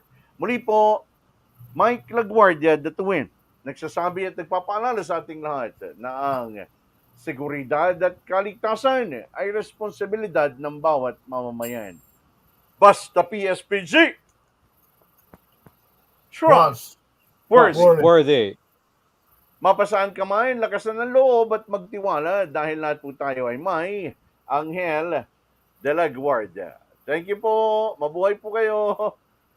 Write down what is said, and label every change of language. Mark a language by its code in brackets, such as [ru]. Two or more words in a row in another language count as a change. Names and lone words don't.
[tl] Muli po, Mike LaGuardia DATUIN, nagsasabi at nagpapaalala sa ating lahat na ang seguridad at kaligtasan ay responsibilidad ng bawat mamamayan. Basta PSPG! Trustworthy. Mapasaan ka man, lakasan ng loob at magtiwala dahil lahat po tayo ay may Anghel de la Guardia. [en] Thank you [tl] po. Mabuhay po kayo.